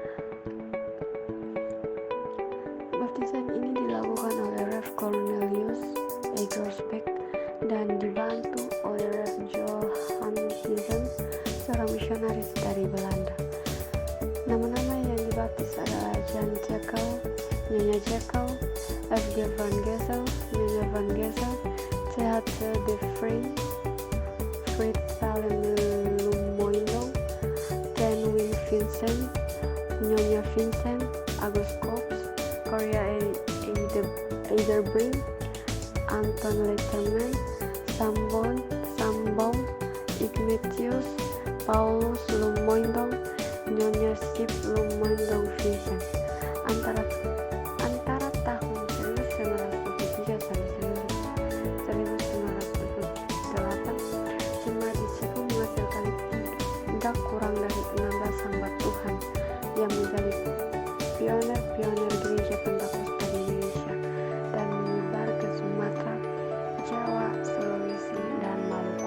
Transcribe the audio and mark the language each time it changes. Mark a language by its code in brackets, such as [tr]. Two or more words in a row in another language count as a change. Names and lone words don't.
[id] Baptisan ini dilakukan oleh Rev Cornelius Egersbeck dan dibantu oleh Rev Johan Thiessen, seorang misionaris dari Belanda. Nama-nama yang dibaptis adalah Jan Jekyll, Nyonya Jekyll, F.G. Van Gesel, Nyonya Van Gesel, Th. de Vrij, Fritz Willem Lumoilo, Ten Wing Vincent, Nyonya Vincent, Agus Kops, Corrie Eiderbrink, Anton Letterman, Sambaum, Ignatius, Paulus Lumoindong, Nyonya Sip Lumoindong Vincent. Antara tahun 1923 sampai 1928, jemaat di Cepu menghasilkan tidak kurang dari 16 hamba Tuhan yang menjadi pionir gereja Pentakosta di Indonesia dan menyebar ke Sumatera, Jawa, Sulawesi, dan Maluku.